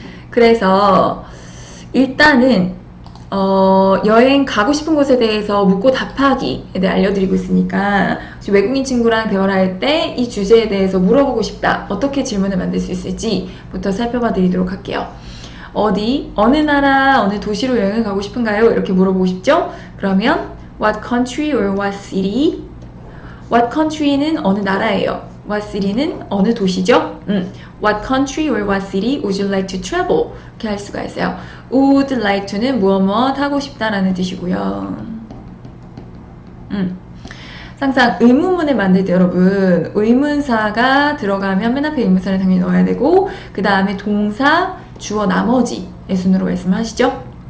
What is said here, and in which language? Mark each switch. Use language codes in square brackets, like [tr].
[ko] 그래서 일단은 여행 가고 싶은 곳에 대해서 묻고 답하기에 대해 알려드리고 있으니까, 외국인 친구랑 대화를 할 때 이 주제에 대해서 물어보고 싶다, 어떻게 질문을 만들 수 있을지부터 살펴봐 드리도록 할게요. 어느 나라, 어느 도시로 여행을 가고 싶은가요? 이렇게 물어보고 싶죠? 그러면 [en] what country or what city? what country [ko] 는 어느 나라예요. [en] what city [ko] 는 어느 도시죠? [en] what country or what city would you like to travel? [ko] 이렇게 할 수가 있어요. [en] would like to [ko] 는 무엇 하고 싶다라는 뜻이고요. 항상 의문문을 만들 때 여러분, 의문사가 들어가면 맨 앞에 의문사를 당연히 넣어야 되고, 그 다음에 동사, 주어, 나머지의 순으로 말씀하시죠.